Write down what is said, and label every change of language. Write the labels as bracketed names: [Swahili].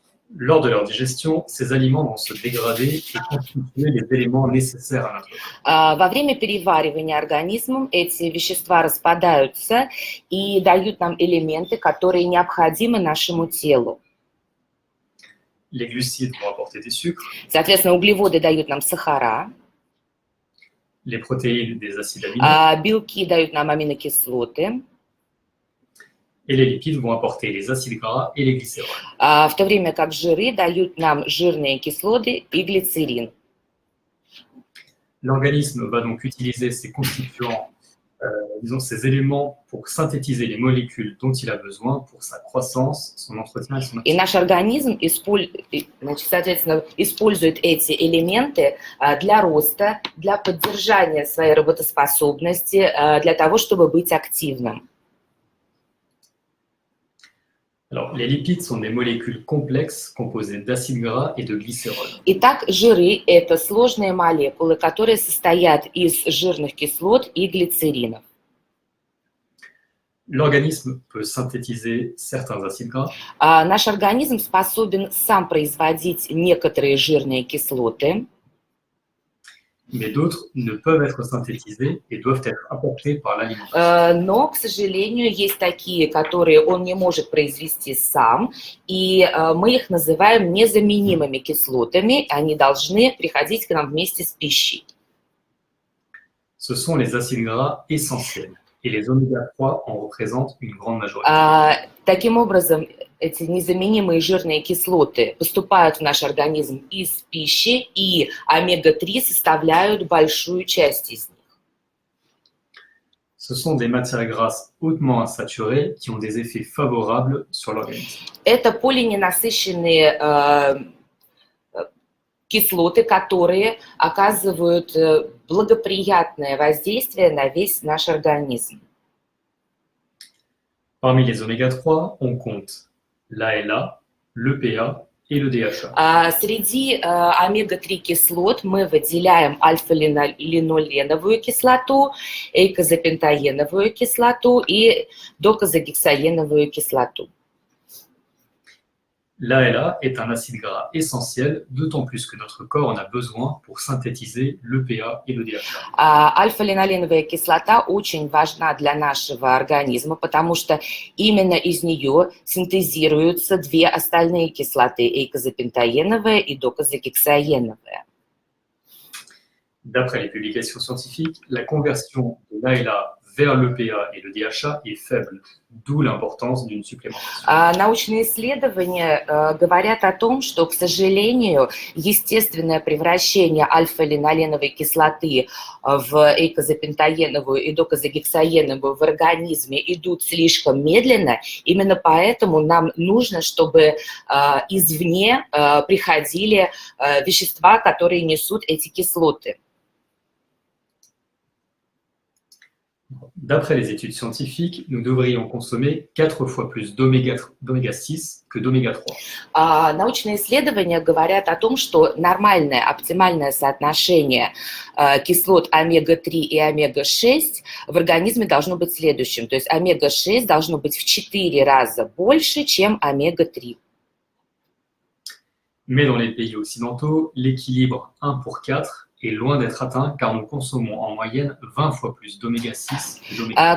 [French] Lors de leur digestion, ces aliments vont se dégrader et constituer les éléments nécessaires à notre corps. [Russian] Во время переваривания организмом эти вещества распадаются и дают нам элементы, которые необходимы нашему телу. [French] Les glucides vont apporter des sucres, [Russian] Соответственно, углеводы дают нам сахара, [French] les protéines des acides aminés, [Russian] белки дают нам аминокислоты, [French] et les lipides vont apporter les acides gras et les glycérols. [Russian] в то время как жиры дают нам жирные кислоты и глицерин. [French] L'organisme va donc utiliser ces constituants, ces éléments pour synthétiser les molécules dont il a besoin pour sa croissance, son entretien et son [Russian] И наш организм, соответственно, использует эти элементы для роста, для поддержания своей работоспособности, для того, чтобы быть активным. [French] Alors, les lipides sont des molécules complexes composées d'acides gras et de glycérol. [Russian] Итак, жиры – это сложные молекулы, которые состоят из жирных кислот и глицеринов. [French] L'organisme peut synthétiser certains acides gras, [Russian] Наш организм способен сам производить некоторые жирные кислоты, [French] mais d'autres ne peuvent être synthétisés et doivent être apportés par l'alimentation. [Russian] но, к сожалению, есть такие, которые он не может произвести сам, и мы их называем незаменимыми кислотами, они должны приходить к нам вместе с пищей. [French] Ce sont les acides gras essentiels et les oméga-3 en représentent une grande majorité. [Russian] Таким образом, эти незаменимые жирные кислоты поступают в наш организм из пищи, и омега-3 составляют большую часть из них. [French] Ce sont des matières grasses hautement insaturées qui ont des effets favorables sur l'organisme. [Russian] Это полиненасыщенные кислоты, которые оказывают благоприятное воздействие на весь наш организм. [French] Parmi les oméga-3, on compte l'ALA, l'EPA, et le DHA. [Russian] Среди омега-3 кислот мы выделяем альфа-линоленовую кислоту, эйкозапентаеновую кислоту и докозагексаеновую кислоту. [French] L'ALA est un acide gras essentiel, d'autant plus que notre corps en a besoin pour synthétiser l'EPA et le DHA. [Russian] Альфа-линоленовая кислота очень важна для нашего организма, потому что именно из нее синтезируются две остальные кислоты, эйкозапентаеновая и докозагексаеновая. [French] D'après les publications scientifiques, la conversion de l'ALA vers l'EPA et le DHA est faible, d'où l'importance d'une supplémentation. [Russian] Научные исследования говорят о том, что, к сожалению, естественное превращение альфа-линоленовой кислоты в эйкозапентаеновую и докозагексаеновую в организме идут слишком медленно. Именно поэтому нам нужно, чтобы извне приходили вещества, которые несут эти кислоты. [French] D'après les études scientifiques, nous devrions consommer 4 fois plus d'oméga 6 que d'oméga 3. [Russian] Научные исследования говорят о том, что нормальное, оптимальное соотношение кислот омега-3 и омега-6 в организме должно быть следующим. То есть омега-6 должно быть в 4 раза больше, чем омега-3. [French] Mais dans les pays occidentaux, l'équilibre 1 pour 4 est loin d'être atteint car nous consommons en moyenne 20 fois plus d'oméga 6 que d'oméga 3.